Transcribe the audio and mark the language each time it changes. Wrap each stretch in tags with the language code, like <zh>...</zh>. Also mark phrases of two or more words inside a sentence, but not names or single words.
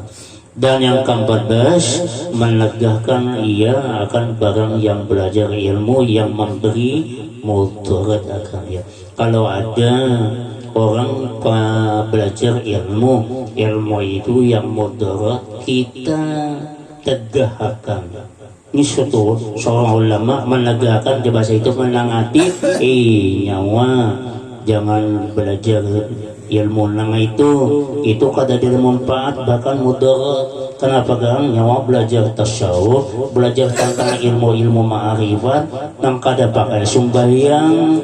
<ms>Dan yang ke-14 menegahkan ia akan barang yang belajar ilmu yang memberi mudarat akan dia.</ms> <bjn>Kalau ada orang belajar ilmu itu yang mudarat, kita tegakkan. Ini seorang ulama menegakkan di bahasa itu menangati nyawa, jangan belajar ilmu nang itu kada ada manfaat bahkan mudarat. Kenapa kan nyawa belajar tasawuf, belajar tentang ilmu ma'rifat nang kada pakai sembahyang.</bjn>